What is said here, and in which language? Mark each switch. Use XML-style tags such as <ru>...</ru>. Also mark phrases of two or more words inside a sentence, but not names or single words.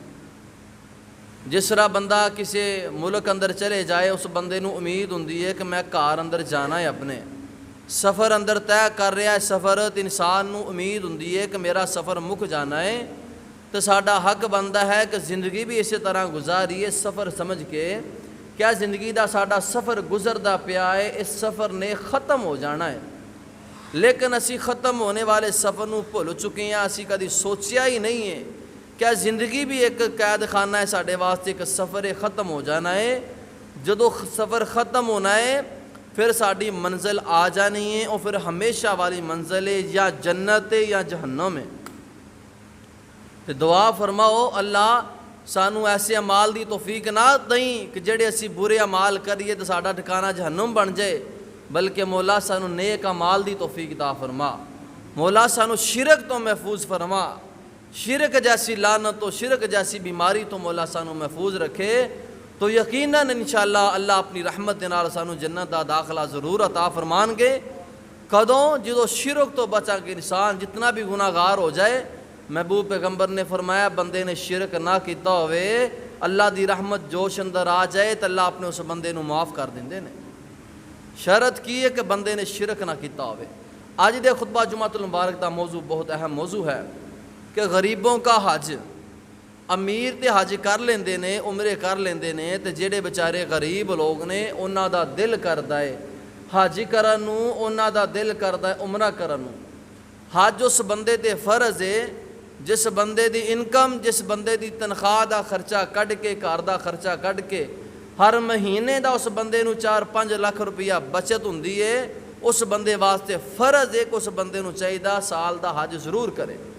<pa>جس طرح بندہ کسی ملک اندر چلے جائے، اس بندے نو امید ہوندی ہے کہ میں گھر اندر جانا ہے، اپنے سفر اندر طے کر رہا ہے سفر، تو انسان نو امید ہوندی ہے کہ میرا سفر مک جانا ہے۔ تو ساڈا حق بنتا ہے کہ زندگی بھی اسی طرح گزاریے سفر سمجھ کے، کیا زندگی دا ساڈا سفر گزردا پیا ہے، اس سفر نے ختم ہو جانا ہے، لیکن اسی ختم ہونے والے سفر نو بھول چکے ہیں، اسی کدی سوچیا ہی نہیں ہے کیا زندگی بھی ایک قید خانہ ہے ساڈے واسطے کہ سفر ختم ہو جانا ہے۔ جدو سفر ختم ہونا ہے پھر ساڈی منزل آ جانی ہے، اور پھر ہمیشہ والی منزل ہے، یا جنت ہے یا جہنم ہے۔ تو دعا فرماؤ اللہ سانو ایسے اعمال دی توفیق نہ دیں کہ جڑے اسی برے اعمال کریے تو ساڈا ٹھکانہ جہنم بن جائے، بلکہ مولا سانو نیک اعمال دی توفیق عطا فرما۔ مولا سانو شرک تو محفوظ فرما، شرک جیسی لعنت تو، شرک جیسی بیماری تو مولا سانو محفوظ رکھے۔ تو یقیناً انشاءاللہ اللہ اپنی رحمت دے نال سانو جنت دا داخلہ ضرور عطا فرمان گے۔ کدوں؟ جدو شرک تو بچا کے انسان جتنا بھی گناہ گار ہو جائے، محبوب پیغمبر نے فرمایا بندے نے شرک نہ کیتا ہوئے، اللہ دی رحمت جوش اندر آ جائے تو اللہ اپنے اس بندے نو معاف کر دیندے نے۔ شرط کی ہے کہ بندے نے شرک نہ کیتا ہوئے۔ آج دے خطبہ جمعۃ المبارک دا موضوع بہت اہم موضوع ہے کہ</pa> <ur>غریبوں کا حج۔</ur> <pa>امیر تے حج کر لیندے نے، عمرے کر لیندے نے، تے جڑے بیچارے غریب لوگ نے انہاں دا دل کردا ہے حج کرن نو، انہاں دا دل کردا ہے عمرہ کرن نو۔ حج اس بندے تے فرض ہے جس بندے دی انکم، جس بندے دی تنخواہ دا خرچہ کڈ کے، گھر دا خرچہ کڈ کے، ہر مہینے دا اس بندے نو 4-5 لاکھ روپیہ بچت ہوندی ہے، اس بندے واسطے فرض ہے کہ اس بندے نو چاہیے سال دا حج ضرور کرے۔</pa>